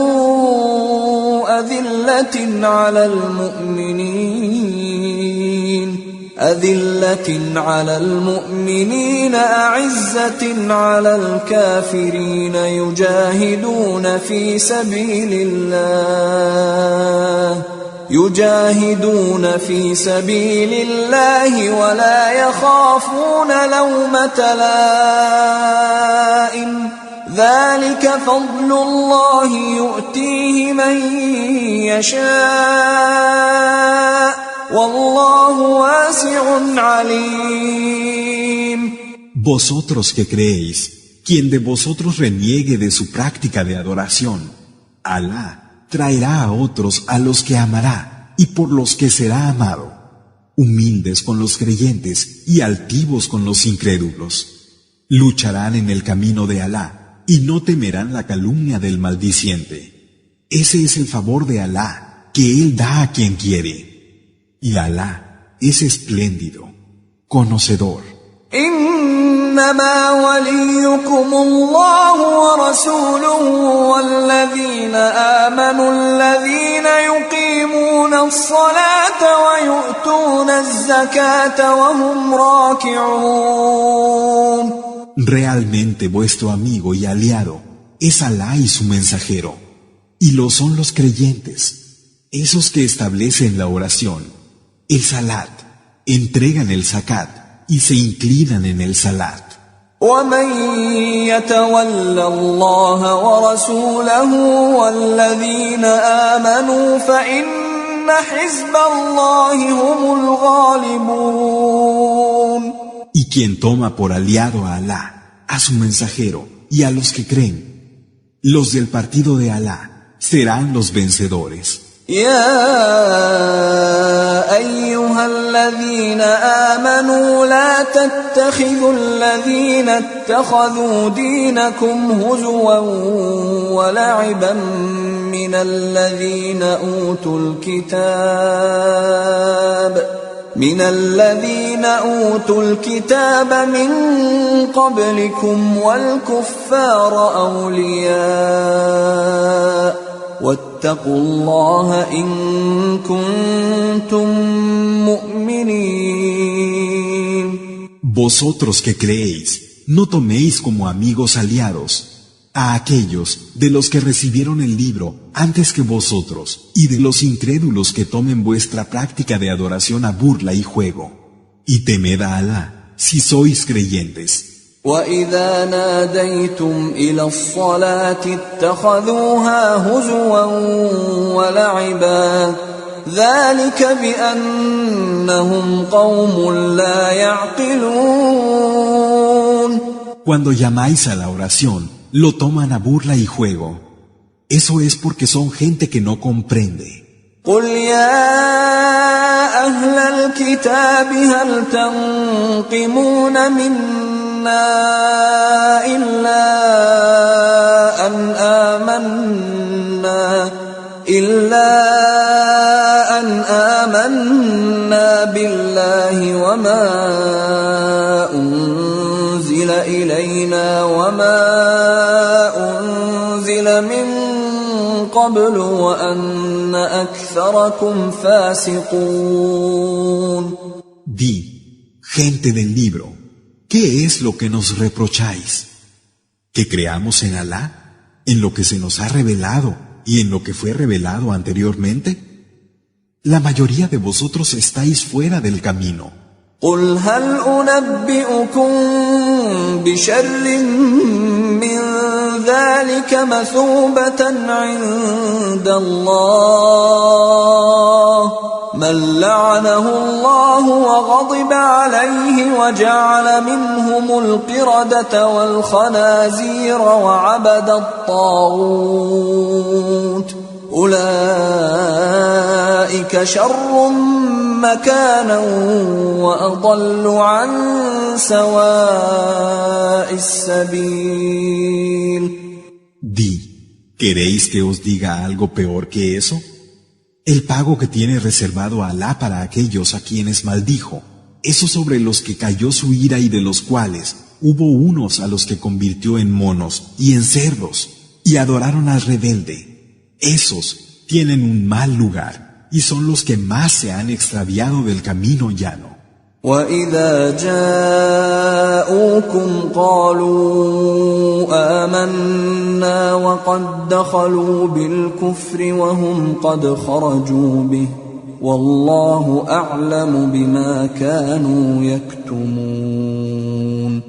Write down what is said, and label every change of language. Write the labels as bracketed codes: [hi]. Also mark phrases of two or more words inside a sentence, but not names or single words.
[ar] أذلة على المؤمنين أعزة على الكافرين يجاهدون في سبيل الله ولا يخافون لومة لائم ذلك فضل الله يؤتيه من يشاء والله واسع عليم. [es] Vosotros que creéis, quien de vosotros reniegue de su práctica de adoración, Alá traerá a otros a los que amará y por los que será amado, humildes con los creyentes y altivos con los incrédulos. Lucharán en el camino de Alá y no temerán la calumnia del maldiciente. Ese es el favor de Alá que Él da a quien quiere. Y Alá es espléndido, conocedor. [ar] إنما وليكم الله ورسوله والذين آمنوا الذين يقيمون الصلاة ويؤتون الزكاة وهم راكعون. [es] Realmente vuestro amigo y aliado es Alá y su mensajero, y lo son los creyentes, esos que establecen la oración, el salat, entregan el zakat y se inclinan en el salat. [ar] ومن يتول الله ورسوله والذين آمنوا فإن حزب الله هم الغالبون. [es] Y quien toma por aliado a Alá, a su mensajero y a los que creen, los del partido de Alá serán los vencedores. [ar] يا أيها الذين آمنوا لا تتخذوا الذين اتخذوا دينكم هزوا ولعبا من الذين أوتوا الكتاب من قبلكم والكفار أولياء واتقوا الله إن كنتم مؤمنين. [es] Vosotros que creéis, no toméis como amigos aliados a aquellos de los que recibieron el libro antes que vosotros y de los incrédulos que tomen vuestra práctica de adoración a burla y juego. Y temed a Alá si sois creyentes. [ar] وَإِذَا نَادَيْتُمْ إِلَى الصَّلَاةِ اتَّخَذُوهَا هُزُوًا وَلَعِبًا ذَلِكَ بِأَنَّهُمْ قَوْمٌ لَا يَعْقِلُونَ. [es] Cuando llamáis a la oración, lo toman a burla y juego. Eso es porque son gente que no comprende. [ar] قُلْ يَا أَهْلَ الْكِتَابِ هَلْ تَنقِمُونَ مِنَّا إِلَّا أَنْ آمَنَّا بِاللَّهِ وَمَا أُنْزِلَ أنزل إلينا وما أنزل من قبل وأن أكثركم فاسقون. [es] Di, gente del libro, ¿qué es lo que nos reprocháis? ¿Que creamos en Alá, en lo que se nos ha revelado y en lo que fue revelado anteriormente? La mayoría de vosotros estáis fuera del camino. [ar] قل هل أنبئكم بشر من ذلك مثوبة عند الله من لعنه الله وغضب عليه وجعل منهم القردة والخنازير وعبد الطاغوت أولئك شر مكانا وأضل عن سواء السبيل. [es] Di, ¿queréis que os diga algo peor que eso? El pago que tiene reservado Alá para aquellos a quienes maldijo, esos sobre los que cayó su ira y de los cuales hubo unos a los que convirtió en monos y en cerdos y adoraron al rebelde. Esos tienen un mal lugar y son los que más se han extraviado del camino llano. [ar] وَإِذَا جَاءُوكُمْ قَالُوا آمَنَّا وَقَدْ دَخَلُوا بِالْكُفْرِ وَهُمْ قَدْ خَرَجُوا بِهِ وَاللَّهُ أَعْلَمُ بِمَا كَانُوا يَكْتُمُونَ.